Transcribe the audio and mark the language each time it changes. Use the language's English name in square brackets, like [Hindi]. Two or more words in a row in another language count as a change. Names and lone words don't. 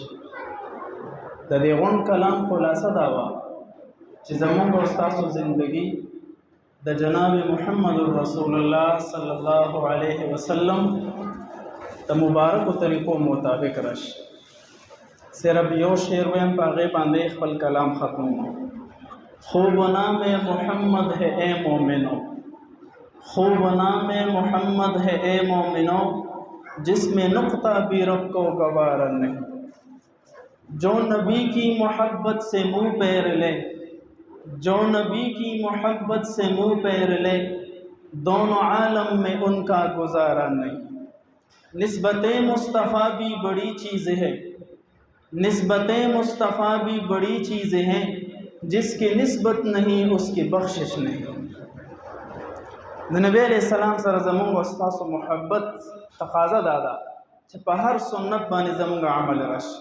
[Pashto] د دې غونډ کلام خلاصه دا وه چې زموږ او ستاسو زندگی د جناب محمد رسول الله [Arabic] صلی الله علیه وسلم [Pashto] د مبارکو طریقو مطابق راشي. صرف یو شعر ویم، په هغې باندې خپل کلام ختموم. [Urdu] خوب نام محمد ہے اے مومنو، خوب نام محمد ہے اے مومنو، جس میں نقطہ بھی رب کو گوارا نہیں. جو نبی کی محبت سے منہ پیر لے، جو نبی کی محبت سے منہ پیر لے، دونوں عالم میں ان کا گزارا نہیں. نسبت مصطفیٰ بھی بڑی چیز ہے، نسبت مصطفیٰ بھی بڑی چیز ہیں، جس کی نسبت نہیں اس کی بخشش نہیں. [Pashto] د نبی [Arabic] علیہ السلام [Pashto] سره زمونږ او ستاسو محبت تقاضا دا ده چې په هر سنت باندې زمونږ عمل راشي.